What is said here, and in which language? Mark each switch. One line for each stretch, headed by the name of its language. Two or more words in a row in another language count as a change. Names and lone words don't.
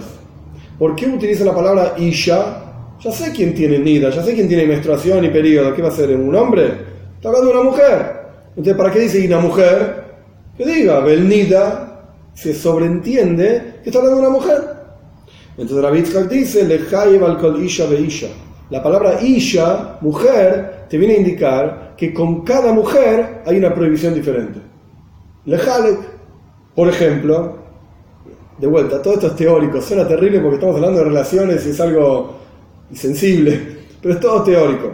Spanish: ¿Por qué utiliza la palabra isha? Ya sé quién tiene nida, ya sé quién tiene menstruación y periodo. ¿Qué va a ser? ¿Un hombre? Está hablando de una mujer. Entonces, ¿para qué dice una mujer? Que diga, ve el nida, se sobreentiende que está hablando de una mujer. Entonces Rabbi Yitzhak dice,
Hebrew: לחייב על כל אשה ואשה.
Spanish: La palabra isha, mujer, te viene a indicar que con cada mujer hay una prohibición diferente. Lejalek, por ejemplo, de vuelta, todo esto es teórico, suena terrible porque estamos hablando de relaciones y es algo sensible, pero es todo teórico.